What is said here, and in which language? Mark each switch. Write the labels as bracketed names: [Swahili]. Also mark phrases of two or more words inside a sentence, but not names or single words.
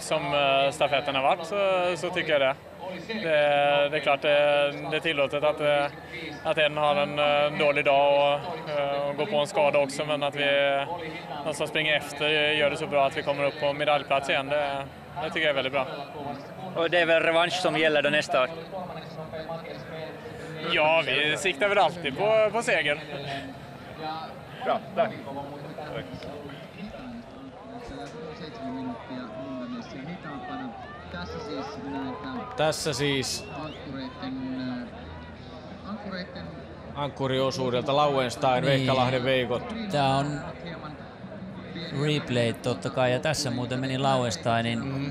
[Swedish] Som stafetten har varit så tycker jag det. Det är klart det är tillåtet att en har en dålig dag och går på en skada också, men att de som springer efter gör det så bra att vi kommer upp på medaljplats igen, det tycker jag är väldigt bra. Och det är väl revansch som gäller då nästa år? Ja, vi siktar väl alltid på seger. Bra, tack. [Finnish] Tässä siis ankkuriosuudelta Lauenstein, Veikkalahden Veikot. Tää on replay totta kai, ja tässä muuten meni Lauensteinin.